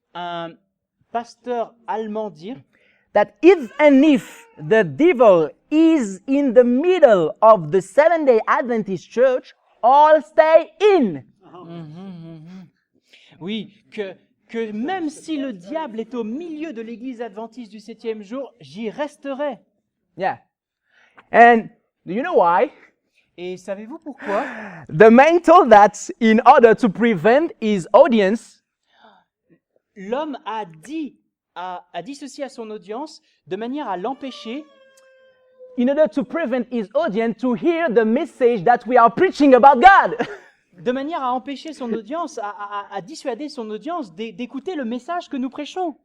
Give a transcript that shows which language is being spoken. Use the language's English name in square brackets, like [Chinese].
[French] un pasteur allemand dire [English] that if the devil is in the middle of the Seventh-day Adventist church, all stay in. [French] oui, que même si le diable est au milieu de l'église adventiste du 7e jour, j'y resterai. [English] Yeah. And do you know why? [French] Et savez-vous pourquoi? [English] The man told that in order to prevent his audience [French] L'homme a dit ceci à son audience de manière à l'empêcher, [English] in order to prevent his audience to hear the message that we are preaching about God. [French] de manière à empêcher son audience, à dissuader son audience d'écouter le message que nous prêchons.